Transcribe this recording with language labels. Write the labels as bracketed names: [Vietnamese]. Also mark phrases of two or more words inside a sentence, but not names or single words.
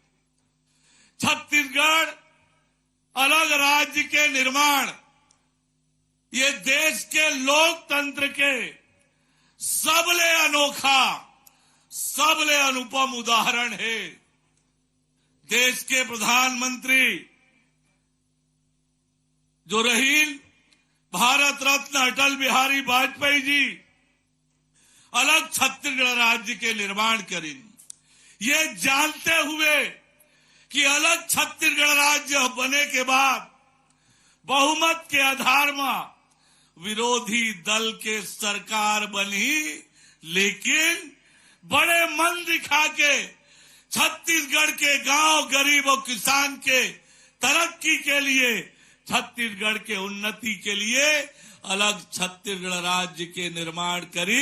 [Chhattisgarhi] छत्तीसगढ़ अलग राज्य के निर्माण ये देश के लोकतंत्र के सबले अनोखा सबले अनुपम उदाहरण है। देश के प्रधानमंत्री जो रहील भारत रत्न अटल बिहारी वाजपेयी जी अलग छत्तीसगढ़ राज्य के निर्माण करें, ये जानते हुए कि अलग छत्तीसगढ़ राज्य बने के बाद बहुमत के आधार में विरोधी दल के सरकार बनी, लेकिन बड़े मन दिखा के छत्तीसगढ़ के गांव गरीब और किसान के तरक्की के लिए, छत्तीसगढ़ के उन्नति के लिए अलग छत्तीसगढ़ राज्य के निर्माण करी।